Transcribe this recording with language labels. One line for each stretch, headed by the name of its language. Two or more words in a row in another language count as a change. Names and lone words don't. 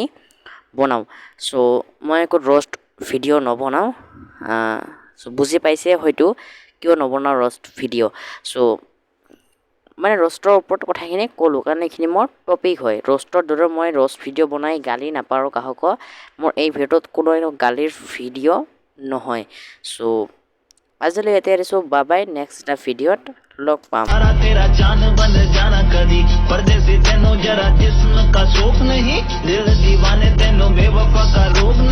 Assamese: বনাওঁ চ' মই একো ৰষ্ট ভিডিঅ' নবনাওঁ চ' বুজি পাইছে হয়তো কিয় নবনাওঁ ৰষ্ট ভিডিঅ' চ' মানে ৰষ্টৰ ওপৰত কথাখিনি ক'লোঁ কাৰণ এইখিনি মোৰ টপিক হয় ৰষ্টৰ দৰে মই ৰষ্ট ভিডিঅ' বনাই গালি নাপাৰোঁ কাহক মোৰ এই ভিডিঅ'ত কোনো গালিৰ ভিডিঅ' নহয় চ' আজিলৈ এতিয়া এৰিছোঁ বাই নেক্সট এটা ভিডিঅ'ত লগ পাম
Punjabi: ਤੇਰਾ ਜਾਨ ਬਣ ਜਾਣਾ ਕਦੀ ਪਰਦੇਸੀ ਤੈਨੂੰ ਜ਼ਰਾ ਜਿਸਮ ਕਾ ਸ਼ੌਕ ਨਹੀਂ ਦਿਲ ਦੀਵਾਨੇ ਤੈਨੂੰ ਬੇਵਫ਼ਾ ਕਾ